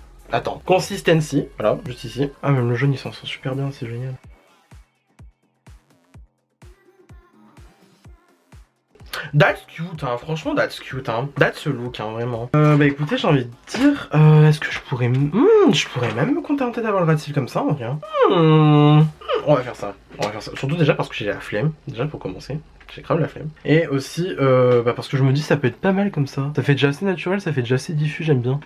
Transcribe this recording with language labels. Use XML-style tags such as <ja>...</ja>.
<fr>Attends, consistency, voilà, juste ici. Ah, même le jaune il s'en sort super bien, c'est génial.</fr> <en>That's cute, hein, franchement, that's cute, hein. That's a look, hein, vraiment.</en> <fr>Bah écoutez, j'ai envie de dire, est-ce que je pourrais... je pourrais même me contenter d'avoir le rat de cils comme ça, en vrai. On va faire ça, on va faire ça. Surtout déjà parce que j'ai la flemme, déjà pour commencer. J'ai grave la flemme. Et aussi, parce que je me dis ça peut être pas mal comme ça. Ça fait déjà assez naturel, ça fait déjà assez diffus, j'aime bien.</fr>